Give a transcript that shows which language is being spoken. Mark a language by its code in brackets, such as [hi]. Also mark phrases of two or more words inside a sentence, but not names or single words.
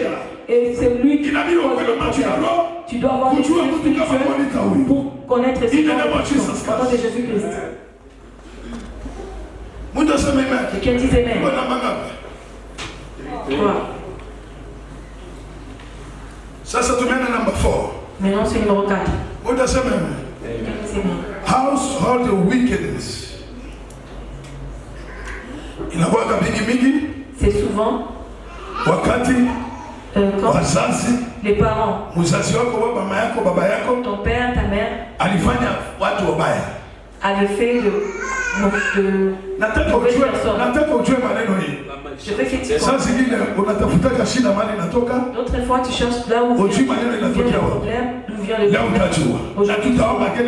[fr] Et c'est lui qui cause le problème. Tu dois avoir des choses spirituelles pour connaître ce nom de Jésus-Christ. Quelqu'un dit Amen. Ça te mène à number 4. Maintenant, c'est numéro 4. [en] Household wickedness. [fr] C'est souvent [sw] wakati wazazi, [fr] les parents, ton père, ta mère, avait fait de mauvaises personnes. Je veux que tu comprennes. D'autres fois, tu cherches là où vient le problème, d'où vient le problème.